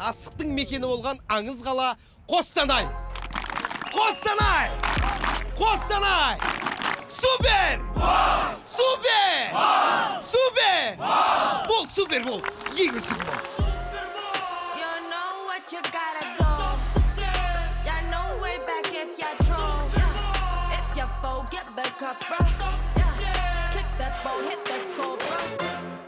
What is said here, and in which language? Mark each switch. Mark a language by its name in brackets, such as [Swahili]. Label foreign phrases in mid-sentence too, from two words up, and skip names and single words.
[Kazakh] Астықтың мекені болған аңыз қала Қостанай. Қостанай! Қостанай! Супер! Супер! Супер! Бол, супер бол. Ең үздік бол. [English] You know what you gotta do. You know way back if you troll. If you fold, get back up, bro. Kick that ball, hit that score, bro.